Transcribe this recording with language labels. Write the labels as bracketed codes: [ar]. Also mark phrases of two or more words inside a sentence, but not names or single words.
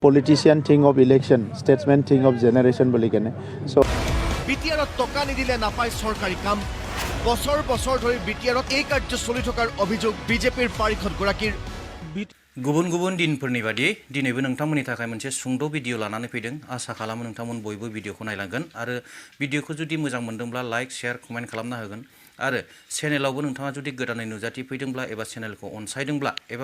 [en] politician thing of election, statesman thing of generation [as] বুলি কেনে [en] so [as] বিটিআৰত টকা নিদিলে নাপায় সৰকাৰি কাম বছৰ বছৰ ধৰি বিটিআৰত এই কাৰ্য চলি থকাৰ অভিযোগ বিজেপিৰ পাৰিষদ গৰাকীৰ [brx] गुबुन गुबुन दिनफोरनि बादि दिनैबो नोंथांमोननि थाखाय मोनसे सुंद' भिडिअ लानानै फैदों आसा खालामो नोंथांमोन बयबो भिडिअखौ नायलांगोन आरो भिडिअखौ जुदि मोजां मोनदोंब्ला [en] like share comment [brx] खालामना होगोन आरो चेनेलावबो नोंथाङा जुदि गोदानै नुजाथि फैदोंब्ला एबा चेनेलखौ अनसायदोंब्ला एबा